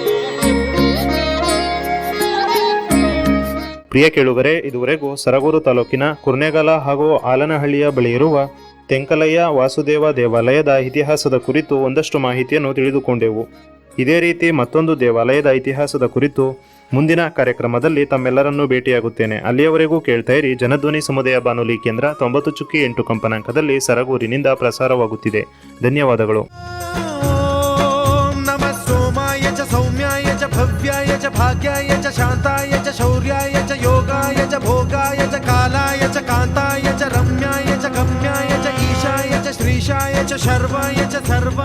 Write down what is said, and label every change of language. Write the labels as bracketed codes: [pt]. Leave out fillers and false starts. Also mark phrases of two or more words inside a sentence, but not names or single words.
[kn] ಪ್ರಿಯ ಕೇಳುಗರೆ, ಇದುವರೆಗೂ ಸರಗೂರು ತಾಲೂಕಿನ ಕುರ್ನೆಗಾಲ ಹಾಗೂ ಆಲನಹಳ್ಳಿಯ ಬಳಿ ಇರುವ ತೆಂಕಲಯ್ಯ ವಾಸುದೇವ ದೇವಾಲಯದ ಇತಿಹಾಸದ ಕುರಿತು ಒಂದಷ್ಟು ಮಾಹಿತಿಯನ್ನು ತಿಳಿದುಕೊಂಡೆವು. ಇದೇ ರೀತಿ ಮತ್ತೊಂದು ದೇವಾಲಯದ ಇತಿಹಾಸದ ಕುರಿತು ಮುಂದಿನ ಕಾರ್ಯಕ್ರಮದಲ್ಲಿ ತಮ್ಮೆಲ್ಲರನ್ನೂ ಭೇಟಿಯಾಗುತ್ತೇನೆ. ಅಲ್ಲಿಯವರೆಗೂ ಕೇಳ್ತಾ ಇರಿ ಜನಧ್ವನಿ ಸಮುದಾಯ ಬಾನುಲಿ ಕೇಂದ್ರ 90.8 ಕಂಪನಾಂಕದಲ್ಲಿ ಸರಗೂರಿನಿಂದ ಪ್ರಸಾರವಾಗುತ್ತಿದೆ. ಧನ್ಯವಾದಗಳು. [sa] सोमाय च सौम्याय च भव्याय च भाग्याय च शान्ताय च शौर्याय च योगाय च भोगाय च कालाय च कान्ताय च रम्याय च गम्याय च ईशाय च श्रीशाय च शर्वाय च